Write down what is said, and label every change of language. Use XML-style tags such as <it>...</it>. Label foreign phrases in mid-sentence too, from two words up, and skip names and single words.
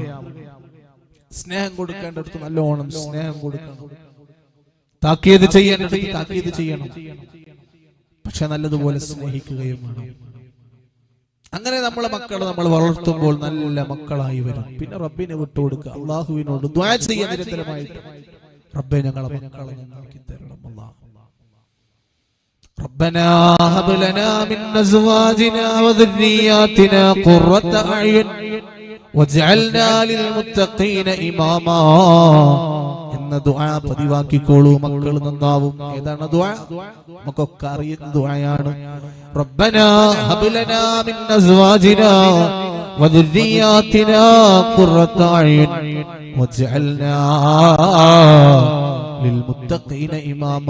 <ml>സ്നേഹം കൊടുക്കേണ്ടടുത്ത് നല്ലോണം സ്നേഹം കൊടുക്കണം, താക്കീത് ചെയ്യേണ്ടടുത്ത് താക്കീത് ചെയ്യണം, പക്ഷെ നല്ലതുപോലെ സ്നേഹിക്കുകയും വേണം. അങ്ങനെ നമ്മളെ മക്കളെ നമ്മൾ വളർത്തുമ്പോൾ നല്ല മക്കളായി വരും. പിന്നെ റബ്ബിനെ വിട്ടുകൊടുക്കുക, അള്ളാഹുവിനോട് ദുആ ചെയ്യുക നിരന്തരമായിട്ട്. റബ്ബേ ഞങ്ങളെ മക്കളെ നന്നാക്കി തരണം. അല്ലാഹ്</ml> <ar>ربنا هب لنا من أزواجنا وذرياتنا قرة أعين واجعلنا للمتقين إماما</ar> <ml>എന്ന ദുആ പതിവാക്കിക്കോളൂ. മക്കൾ നന്നാവും. ഏതാണ് ദുആ? നമുക്കൊക്കെ അറിയുന്ന ദുആയാണ്.</ml> <ar>ربنا هب لنا من أزواجنا وذرياتنا قرة أعين واجعلنا للمتقين إماما.</ar>